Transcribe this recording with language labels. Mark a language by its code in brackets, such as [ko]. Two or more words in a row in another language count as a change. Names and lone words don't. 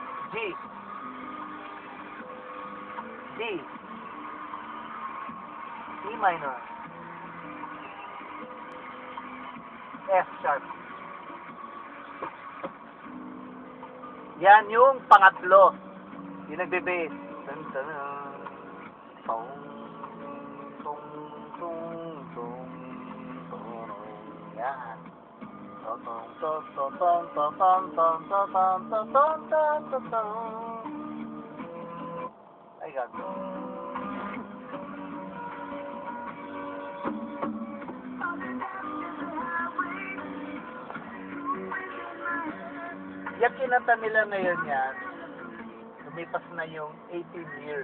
[en] G. D. E minor. F sharp. [tl] Yan yung pangatlo. Yung nagbe-bass. Dun, dun, dun. Tong, tong, tong, tong, tong. Yan. Tong, tong, tong, tong, tong, tong, tong, tong, tong, tong, tong, tong, tong, tong, tong. Ay, gago. Yung kinanta nila ngayon yan, lumipas na yung 18 years.